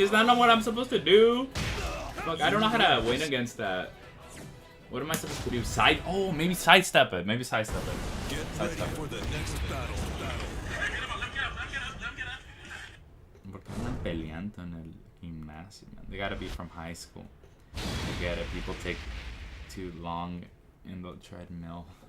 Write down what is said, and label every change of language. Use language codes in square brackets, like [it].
[en] Is that not what I'm supposed to do? Fuck, I don't know how to win against that. What am I supposed to do? Side? Oh, maybe sidestep it. Maybe sidestep it. Get ready for the next battle. [es] Porque andan peleando en el gimnasio, man. [en] They gotta be from high school. I get it. People take too long in the treadmill.